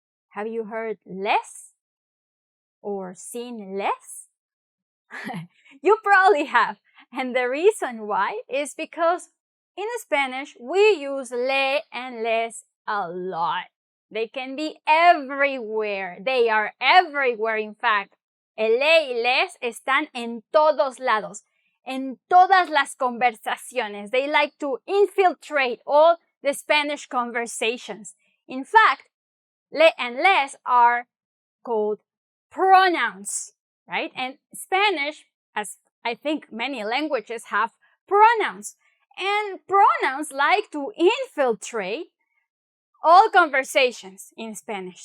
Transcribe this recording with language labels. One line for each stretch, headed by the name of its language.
English: Have you heard les? Or seen les? You probably have. And the reason why is because in Spanish, we use le and les a lot. They can be everywhere. They are everywhere, in fact.
Spanish: El le y les están en todos lados, en todas las conversaciones.
English: They like to infiltrate all the Spanish conversations. In fact, le and les are called pronouns, right? And Spanish, as I think many languages have pronouns. And pronouns like to infiltrate all conversations in Spanish.